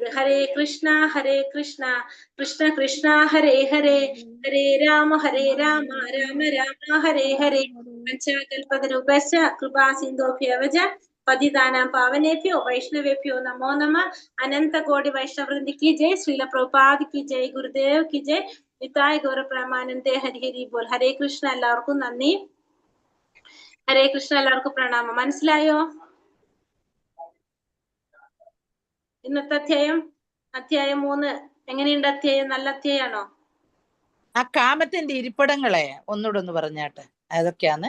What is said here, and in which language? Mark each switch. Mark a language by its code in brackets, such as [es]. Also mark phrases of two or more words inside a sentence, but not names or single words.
[sa] ഹരേ കൃഷ്ണ കൃഷ്ണ കൃഷ്ണ ഹരേ ഹരേ ഹരേ രാമ രാമ രാമ ഹരേ ഹരേ പഞ്ചകൽപതരുപശ്ച കൃപാ സിന്ധോഭ്യവച പതിതാനാം പാവനേഭ്യോ വൈഷ്ണവേഭ്യോ നമോ നമ. അനന്ത കോടി വൈഷ്ണവൃന്ദി [hi] की जय. श्रील प्रभुपाद की जय. गुरुदेव की जय. [ml] നിതായ് ഗൗര പ്രമാനന്ദേ. [hi] हरि हरि बोल. [ml] ഹരേ കൃഷ്ണ. എല്ലാവർക്കും നന്ദി. ഹരേ കൃഷ്ണ. എല്ലാവർക്കും പ്രണാമം. മനസ്സിലായോ ഇന്നത്തെ അധ്യായം 3 എങ്ങനെയുണ്ട്? അധ്യായം നല്ല അധ്യായാണോ? ആ കാമത്തിന്റെ ഇരിപ്പിടങ്ങളെ ഒന്നുകൂടെ ഒന്ന് പറഞ്ഞാട്ടെ, അതൊക്കെയാണ്.